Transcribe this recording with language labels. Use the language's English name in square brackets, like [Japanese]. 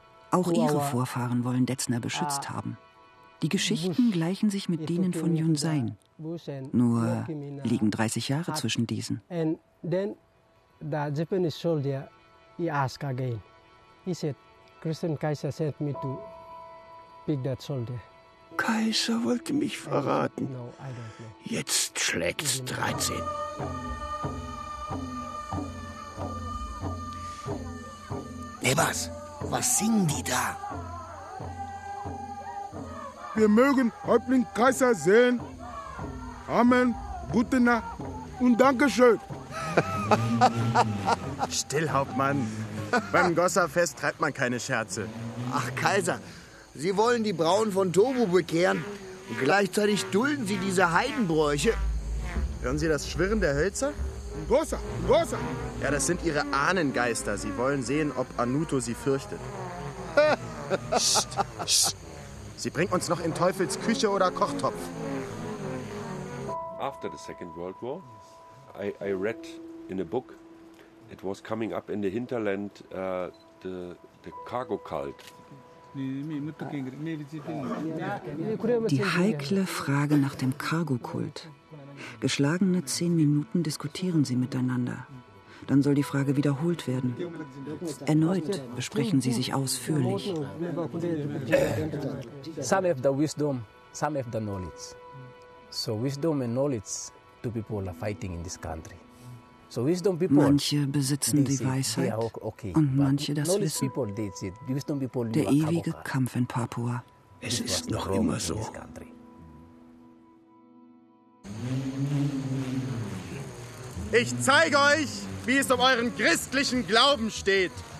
[German] Auch ihre Vorfahren wollen Detzner beschützt haben. Die Geschichten gleichen sich mit denen von Yun Sein. Nur liegen 30 Jahre zwischen diesen. [English] And then the Japanese soldier, he asked again. He said, Christian Kaiser sent me to pick that soldier. [German] Kaiser wollte mich verraten. Jetzt schlägt's 13. Hey, was singen die da? Wir mögen Häuptling Kaiser sehen. Amen, gute Nacht und Dankeschön. Still, Hauptmann. Beim Gossa-Fest treibt man keine Scherze. Ach, Kaiser, Sie wollen die Brauen von Tobu bekehren. Und gleichzeitig dulden Sie diese Heidenbräuche. Hören Sie das Schwirren der Hölzer? Gossa, Gossa. Ja, das sind Ihre Ahnengeister. Sie wollen sehen, ob Anuto Sie fürchtet. Psst. Sie bringt uns noch in Teufels Küche oder Kochtopf. [English] After the Second World War, I read in a book, it was coming up in the hinterland, the cargo cult. [German] Die heikle Frage nach dem Cargo-Kult. Geschlagene 10 Minuten diskutieren sie miteinander. Dann soll die Frage wiederholt werden. Erneut besprechen sie sich ausführlich. [English] Some have the wisdom, some have the knowledge. So wisdom and knowledge, two people are fighting in this country. So wisdom people. [German] Manche besitzen die Weisheit und manche das Wissen. Der ewige Kampf in Papua. Es ist noch immer so. Ich zeige euch, wie es um euren christlichen Glauben steht.